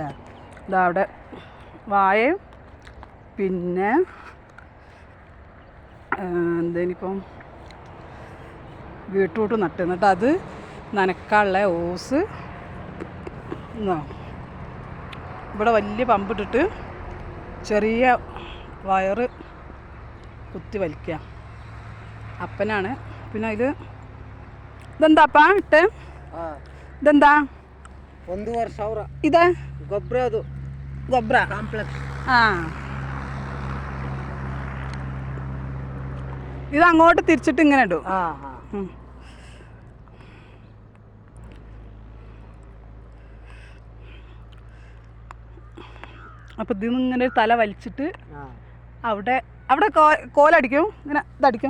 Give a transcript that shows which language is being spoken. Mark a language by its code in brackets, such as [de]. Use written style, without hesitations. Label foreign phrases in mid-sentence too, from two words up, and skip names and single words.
[ml] ഇതാ അവിടെ വാഴയും പിന്നെ എന്തേനിപ്പം ബീട്രൂട്ട് നട്ട്, എന്നിട്ട് അത് നനക്കാനുള്ള ഓസ് ഇവിടെ വലിയ പമ്പിട്ടിട്ട് ചെറിയ വയറ് കുത്തി വലിക്കുക. അപ്പനാണ്. പിന്നെ ഇതെന്താപ്പാ ഇട്ട്? ഇതെന്താ? 1,500 ഇത് [kn] ಗೊಬ್ಬರ. ಅದು ಗೊಬ್ಬರ ಕಾಂಪ್ಲೆಕ್ಸ್. [ml] ഇത് അങ്ങോട്ട് തിരിച്ചിട്ട് ഇങ്ങനെ ഇടും. അപ്പം ഇതിന്ന് ഇങ്ങനെ ഒരു തല വലിച്ചിട്ട് അവിടെ അവിടെ കോലടിക്കും, ഇങ്ങനെ ഇതടിക്കും.